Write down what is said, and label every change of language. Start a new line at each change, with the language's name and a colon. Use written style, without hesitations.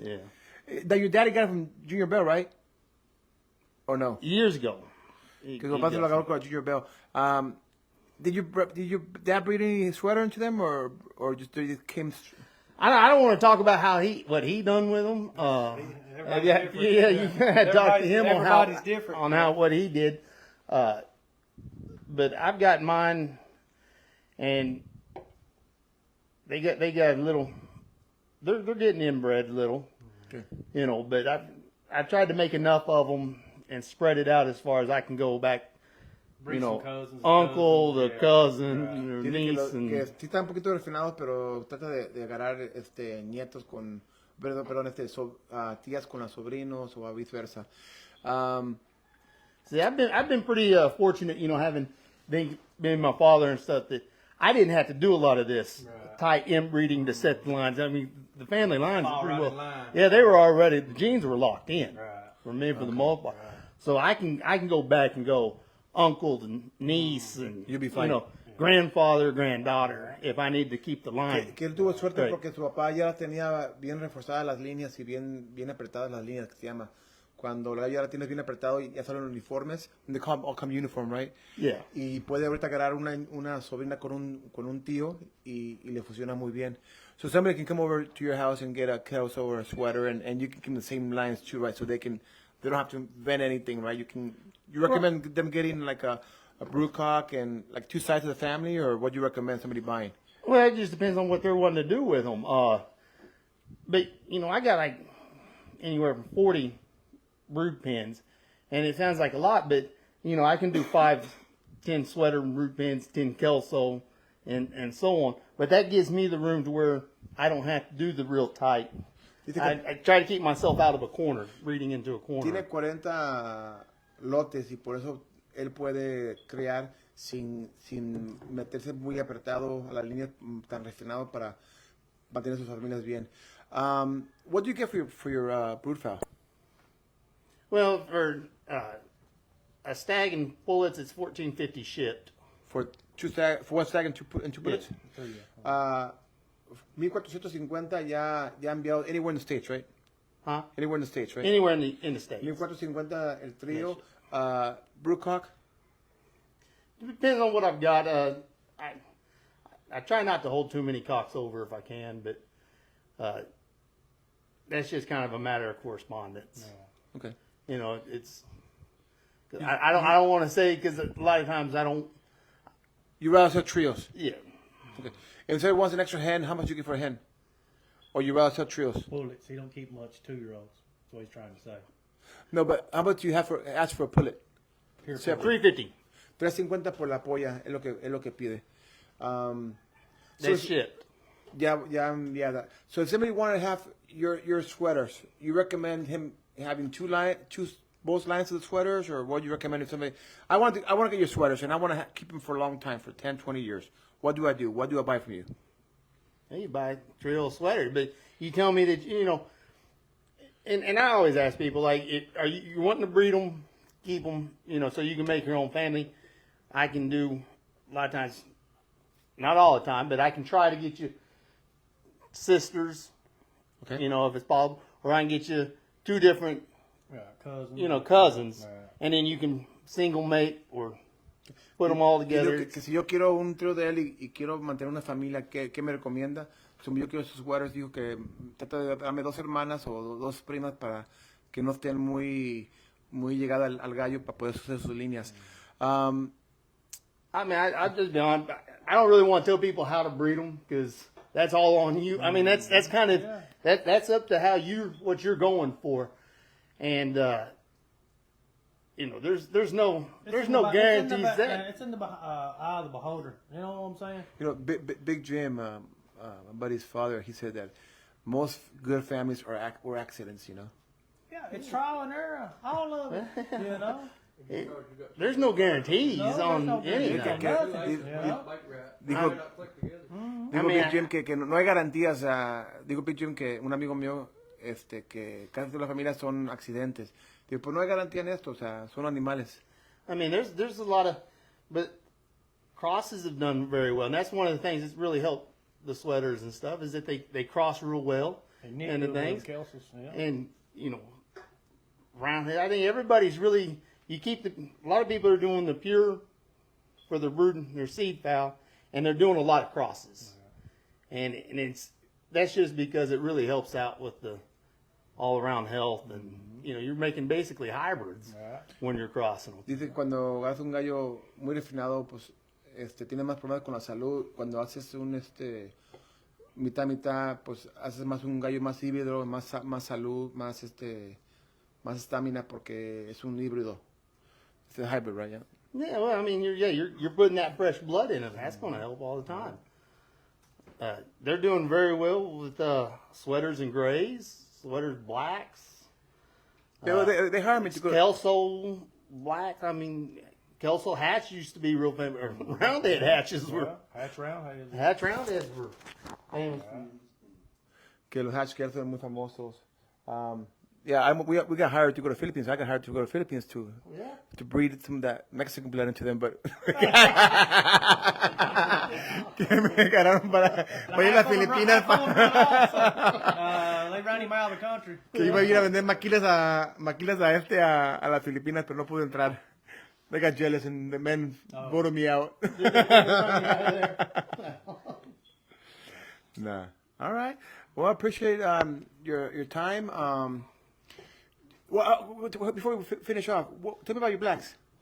English: Yeah. That your daddy got it from Junior Bell, right? Or no? Years ago.
Spanish: Que su papá se lo agarró con Junior Bell.
English: Did your dad breed any sweater into them, or just it came? I don't want to talk about what he done with them. You gotta talk to him on what he did. But I've got mine, and they got a little. They're getting inbred a little, okay. But I tried to make enough of them and spread it out as far as I can go back. Cousins, uncle, the cousin, niece,
Spanish: que sí están un poquito refinados, pero trata de agarrar nietos con, perdón, tías con los sobrinos o viceversa.
English: See, I've been pretty fortunate, having been my father and stuff, that I didn't have to do a lot of this tight inbreeding to set the lines. I mean, the family lines are pretty well. Yeah, they were already, the genes were locked in for me for the most part. So I can go back and go uncle and niece and you'll be fine. Grandfather, granddaughter, if I need to keep the line.
Spanish: Que él tuvo suerte porque su papá ya tenía bien reforzadas las líneas y bien apretadas las líneas, que se llama. Cuando ya la tienes bien apretado y ya salen uniformes,
English: they all come uniform, right? Yeah.
Spanish: Y puede ahorita agarrar una sobrina con un tío y le funciona muy bien.
English: So somebody can come over to your house and get a cowso or a sweater and you can give them the same lines too, right? So they don't have to invent anything, right? You recommend them getting like a broodcock and like 2 sides of the family, or what do you recommend somebody buying? Well, it just depends on what they're wanting to do with them. But I got like anywhere from 40 brood pens, and it sounds like a lot, but I can do 5, 10 sweater brood pens, 10 kelso, and so on. But that gives me the room to where I don't have to do the real tight. I try to keep myself out of a corner, reading into a corner.
Spanish: Tiene 40 lotes y por eso él puede crear sin meterse muy apretado a la línea tan refinado para mantener sus familias bien.
English: What do you get for your brood fowl? Well, for a stag and pullets, it's $14.50 shipped. For one stag and two pullets? Yeah. 1,450
Spanish: ya enviado
English: anywhere in the States, right? Huh? Anywhere in the States, right? Anywhere in the States.
Spanish: 1,450 el trío. Broodcock?
English: It depends on what I've got. I try not to hold too many cocks over if I can, but that's just kind of a matter of correspondence. Yeah. Okay. It's. I don't want to say, because a lot of times I don't. You rather sell trios? Yeah. Okay. If somebody wants an extra hen, how much you get for a hen? Or you rather sell trios? Pullets. He don't keep much 2-year-olds. That's what he's trying to say. No, but how about you ask for a pullet? $3.50.
Spanish: $3.50 por la polla es lo que pide.
English: That's shipped. Yeah, that. So if somebody wanted to have your sweaters, you recommend him having both lines of the sweaters, or what do you recommend if somebody? I want to get your sweaters and I want to keep them for a long time, for 10, 20 years. What do I do? What do I buy from you? Hey, you buy a trio sweater, but you tell me that and I always ask people, like, are you wanting to breed them, keep them, so you can make your own family? I can do a lot of times, not all the time, but I can try to get you sisters, okay, if it's possible, or I can get you 2 different, cousins, and then you can single mate or put them all together.
Spanish: Que si yo quiero un trío de él y quiero mantener una familia, ¿qué me recomienda? yo quiero sus sweaters, dijo que trata de darme 2 hermanas o 2 primas para que no estén muy llegadas al gallo para poder hacer sus líneas.
English: I mean, I just be honest. I don't really want to tell people how to breed them because that's all on you. I mean, that's kind of that's up to what you're going for, and you know, there's no guarantees that it's in the eye of the beholder. You know what I'm saying? You know, Big Jim, my buddy's father, he said that most good families were accidents. You know. Yeah, it's trial and error, all of it. You know. There's no guarantees No, on there's no anything. guarantees. Yeah.
Spanish: Dijo Big Jim que no hay garantías. Digo Big Jim que un amigo mío, que casi todas las familias son accidentes. Digo, pues no hay garantía en esto, o sea, son animales.
English: I mean, there's a lot of, but crosses have done very well, and that's one of the things that's really helped the sweaters and stuff is that they cross real well and the things, and you know, around here, I think everybody's really. A lot of people are doing the pure for their brood, their seed fowl, and they're doing a lot of crosses, and that's just because it really helps out with the all around health, and you know you're making basically hybrids when you're crossing them.
Spanish: Dice que cuando haces un gallo muy refinado, pues tiene más problemas con la salud. Cuando haces un mitad, pues haces más un gallo más híbrido, más salud, más estamina porque es un híbrido.
English: It's a hybrid, right? Yeah, well, I mean, you're putting that fresh blood in them. That's going to help all the time. They're doing very well with sweaters and grays, sweaters blacks. They hired me to go. Kelso black. I mean, Kelso hatch used to be real famous. Roundhead hatches were. Hatch roundheads were famous.
Spanish: Que los hatch Kelso eran muy famosos.
English: Yeah, we got hired to go to Philippines. I got hired to go to Philippines to breed some of that Mexican blood into them, but
Spanish: que me ganaron para ir a las Filipinas.
English: They ran him out of the country.
Spanish: Que iba a ir a vender maquilas a las Filipinas, pero no pude entrar.
English: They got jealous and the men voted me out. Nah. All right. Well, I appreciate your time. Well, before we finish off, tell me about your blacks.